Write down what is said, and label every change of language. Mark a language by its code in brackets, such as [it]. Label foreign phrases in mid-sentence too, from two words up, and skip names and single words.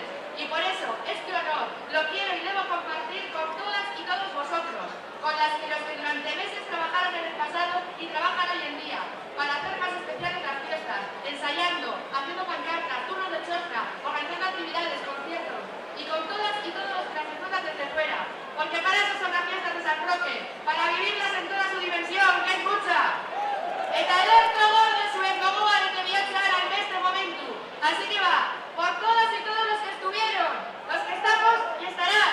[es] Y por eso, este honor lo quiero y debo compartir con todas y todos vosotros, con los que durante meses trabajaron en el pasado y trabajan hoy en día, para hacer más especiales las fiestas, ensayando, haciendo pancartas, turnos de chosca, organizando actividades, conciertos, y con todas y todos las personas desde fuera, porque para eso son las fiestas de San Roque, para vivirlas en toda su dimensión, que es mucha. [eu] Eta ederko gorde zuen gogoarekin bihotzara [es] en este momento. Así que va, por todas y todos los que estuvieron, los que estamos y estarán.